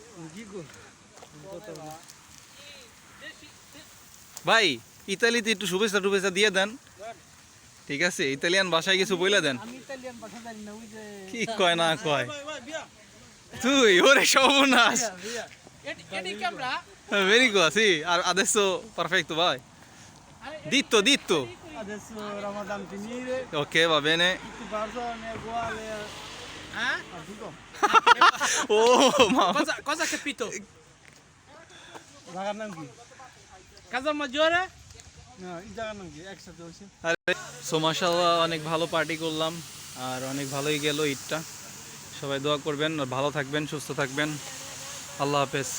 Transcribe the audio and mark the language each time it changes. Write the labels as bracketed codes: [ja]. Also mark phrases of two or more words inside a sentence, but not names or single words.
[bn] ভাই ইতালিতে একটু শুভেচ্ছা টুভেচ্ছা দিয়ে দেন, ঠিক আছে? ইতালিয়ান ভাষায় কিছু বইলা দেন। কি কয় না কয় তুই, ওরে সর্বনাশ। [en] Very good, [it] sì, adesso perfetto, vai. Ditto, ditto. Adesso Ramadan finire, Ok, va bene. tutti persone uguali a tutto. Oh, ma Cosa ha capito? [bn] জায়গার নাম কি? Casa Maggiore? না, এই জায়গার নাম কি? একসাথে হয়েছে। সো মাশাআল্লাহ, অনেক ভালো পার্টি করলাম আর অনেক ভালোই গেল ঈদটা। সবাই দোয়া করবেন আর ভালো থাকবেন, সুস্থ থাকবেন। আল্লাহ হাফেজ।